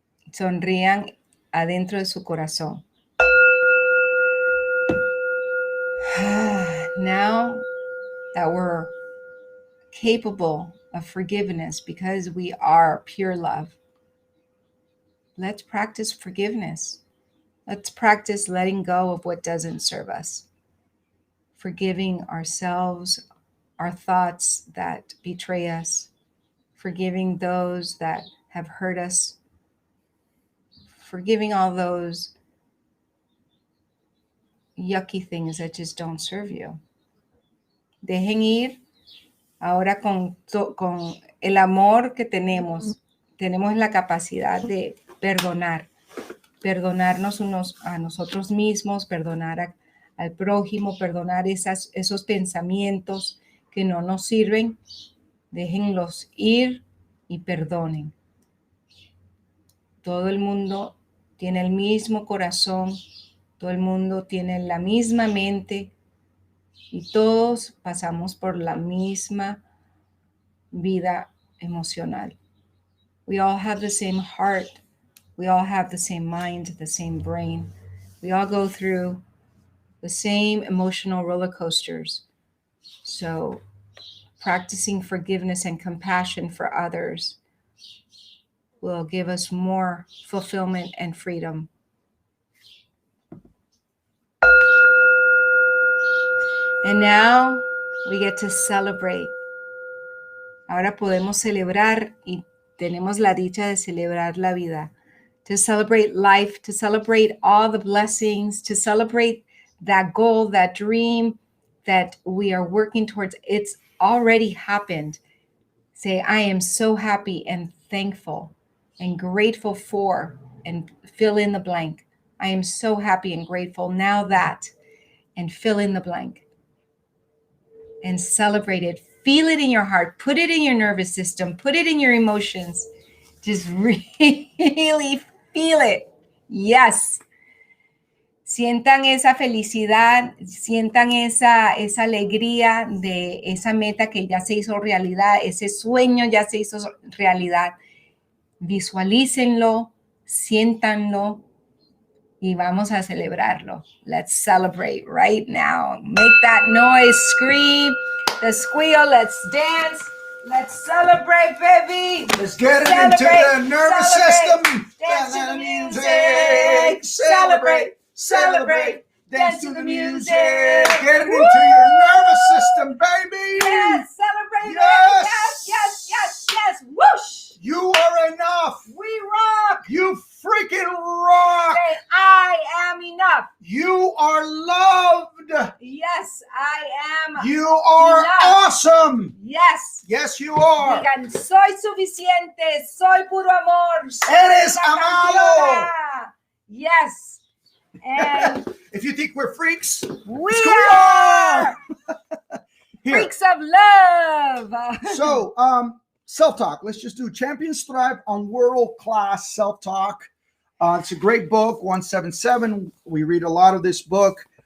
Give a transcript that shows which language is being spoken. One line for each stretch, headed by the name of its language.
Spanish: Sonrían adentro de su corazón.
English: Now that we're capable of forgiveness because we are pure love, let's practice forgiveness. Let's practice letting go of what doesn't serve us. Forgiving ourselves, our thoughts that betray us, forgiving those that have hurt us, forgiving all those yucky things that just don't serve you.
Spanish: Dejen ir ahora con el amor que tenemos la capacidad de perdonarnos unos a nosotros mismos, perdonar al prójimo, perdonar esos pensamientos que no nos sirven. Déjenlos ir y perdonen. Todo el mundo tiene el mismo corazón, todo el mundo tiene la misma mente y todos pasamos por la misma vida emocional.
English: We all have the same heart. We all have the same mind, the same brain. We all go through the same emotional roller coasters. So practicing forgiveness and compassion for others will give us more fulfillment and freedom. And now we get to celebrate.
Spanish: Ahora podemos celebrar y tenemos la dicha de celebrar la vida.
English: To celebrate life, to celebrate all the blessings, to celebrate that goal, that dream that we are working towards. It's already happened. Say, I am so happy and thankful and grateful for, and fill in the blank. I am so happy and grateful now that, and fill in the blank. And celebrate it. Feel it in your heart. Put it in your nervous system. Put it in your emotions. Just really feel it. Yes.
Spanish: Sientan esa felicidad, sientan esa alegría de esa meta que ya se hizo realidad, ese sueño ya se hizo realidad. Visualícenlo, siéntanlo y vamos a celebrarlo.
English: Let's celebrate right now. Make that noise, scream, the squeal, let's dance. Let's celebrate, baby. Let's get it into the nervous system. Dance to the music. Celebrate. Dance to the music. Get it into your nervous system, baby. Yes, celebrate. Yes. Whoosh. You are enough. We rock. You freaking rock. Say, I am enough. You are loved. Yes, I am. You are enough. Awesome. Yes. Yes, you are.
Spanish: Digan, soy suficiente, soy puro amor. Eres amado.
English: Yes. And if you think we're freaks, we are freaks of love. So, self-talk. Let's just do Champions Thrive on World-Class Self-Talk. It's a great book, 177. We read a lot of this book.